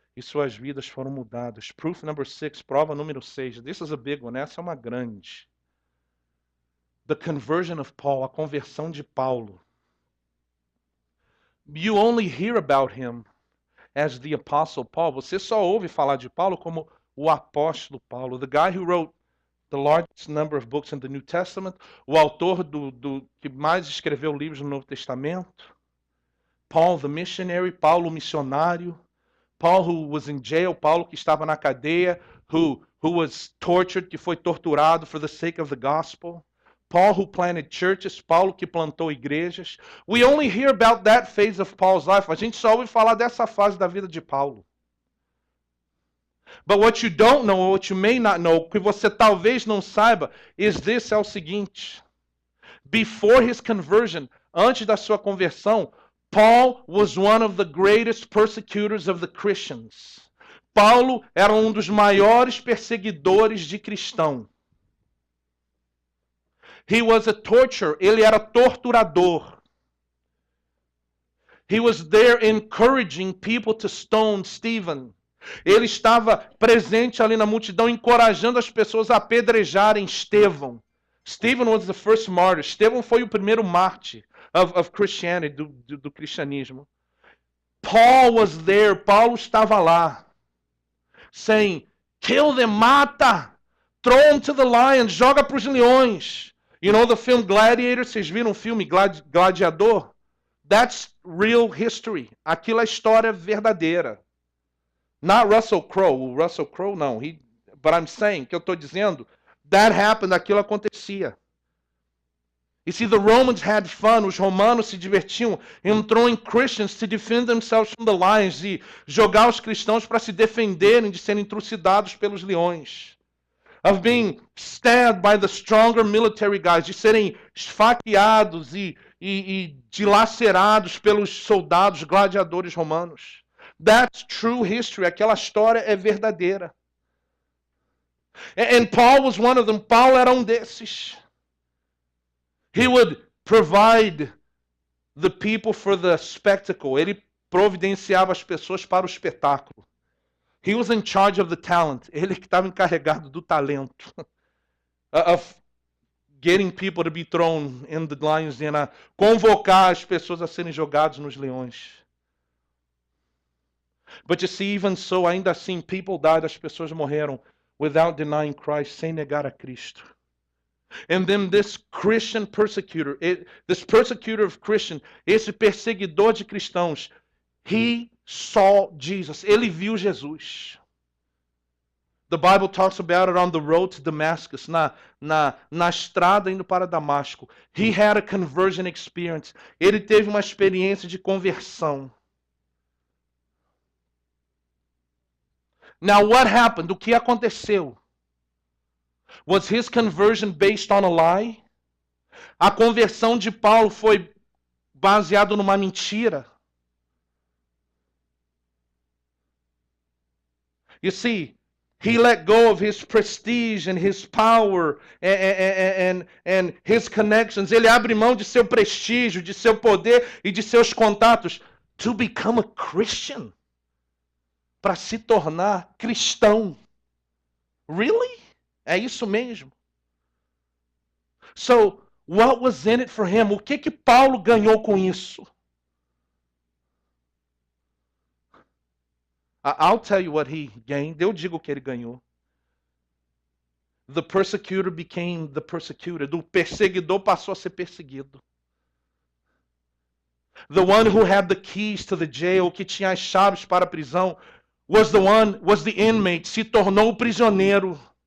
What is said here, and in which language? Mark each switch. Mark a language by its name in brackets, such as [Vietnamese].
[Portuguese] E suas vidas foram mudadas. [English] Proof number 6. [Portuguese] Prova número 6. [English] This is a big one. [Portuguese] Essa é uma grande. [English] The conversion of Paul, [Portuguese] a conversão de Paulo. [English] You only hear about him as the Apostle Paul. [Portuguese] Você só ouve falar de Paulo como o apóstolo Paulo. [English] The guy who wrote the largest number of books in the New Testament. [Portuguese] O autor que mais escreveu livros no Novo Testamento. [English] Paul the missionary. [Portuguese] Paulo o missionário. [English] Paul who was in jail. [Portuguese] Paulo que estava na cadeia. [English] Who was tortured, [Portuguese] que foi torturado [English] for the sake of the gospel. Paul who planted churches, [Portuguese] Paulo que plantou igrejas. [English] We only hear about that phase of Paul's life. [Portuguese] A gente só ouve falar dessa fase da vida de Paulo. [English] But what you don't know, or what you may not know, [Portuguese] o que você talvez não saiba, [English] is this, [Portuguese] é o seguinte. [English] Before his conversion, [Portuguese] antes da sua conversão, [English] Paul was one of the greatest persecutors of the Christians. [Portuguese] Paulo era um dos maiores perseguidores de cristãos. [English] He was a torturer. [Portuguese] Ele era torturador. [English] He was there encouraging people to stone Stephen. [Portuguese] Ele estava presente ali na multidão, encorajando as pessoas a apedrejarem Estevão. [English] Stephen was the first martyr. [Portuguese] Estevão foi o primeiro mártir [English] of Christianity, [Portuguese] do cristianismo. [English] Paul was there. [Portuguese] Paulo estava lá. [English] Saying, kill them, mata. Throw them to the lions. [Portuguese] Joga para os leões. [English] You know the film Gladiator? [Portuguese] Vocês viram o filme Gladiador? [English] That's real history. [Portuguese] Aquilo é história verdadeira. [English] Not Russell Crowe. [Portuguese] O Russell Crowe, não. [English] But I'm saying, [Portuguese] que eu estou dizendo, [English] that happened, [Portuguese] aquilo acontecia. [English] You see, the Romans had fun. [Portuguese] Os romanos se divertiam [English] in throwing Christians to defend themselves from the lions. [Portuguese] E jogar os cristãos para se defenderem de serem trucidados pelos leões. [English] Of being stabbed by the stronger military guys, [Portuguese] de serem esfaqueados e dilacerados pelos soldados gladiadores romanos. [English] That's true history. [Portuguese] Aquela história é verdadeira. [English] And Paul was one of them. [Portuguese] Paulo era desses. [English] He would provide the people for the spectacle. [Portuguese] Ele providenciava as pessoas para o espetáculo. [English] He was in charge of the talent. [Portuguese] Ele que estava encarregado do talento. [English] Of getting people to be thrown in the lions den, [Portuguese] a convocar as pessoas a serem jogados nos leões. [English] But you see, even so, [Portuguese] ainda assim, [English] people died, [Portuguese] as pessoas morreram [English] without denying Christ, [Portuguese] sem negar a Cristo. [English] And then this Christian persecutor, this persecutor of Christians, [Portuguese] esse perseguidor de cristãos, [English] he saw Jesus. [Portuguese] Ele viu Jesus. [English] The Bible talks about it on the road to Damascus, [Portuguese] na estrada indo para Damasco. [English] He had a conversion experience. [Portuguese] Ele teve uma experiência de conversão. [English] Now what happened? [Portuguese] O que aconteceu? [English] Was his conversion based on a lie? [Portuguese] A conversão de Paulo foi baseada numa mentira? [English] You see, he let go of his prestige and his power and his connections. [Portuguese] Ele abre mão de seu prestígio, de seu poder e de seus contatos [English] to become a Christian. [Portuguese] Para se tornar cristão. Really? É isso mesmo. [English] So, what was in it for him? [Portuguese] O que Paulo ganhou com isso? [English] I'll tell you what he gained. [Portuguese] Eu digo o que ele ganhou. [English] The persecutor became the persecuted. [Portuguese] O perseguidor passou a ser perseguido. [English] The one who had the keys to the jail, [Portuguese] que tinha as chaves para a prisão, [English] was the inmate, [Portuguese] se tornou o prisioneiro.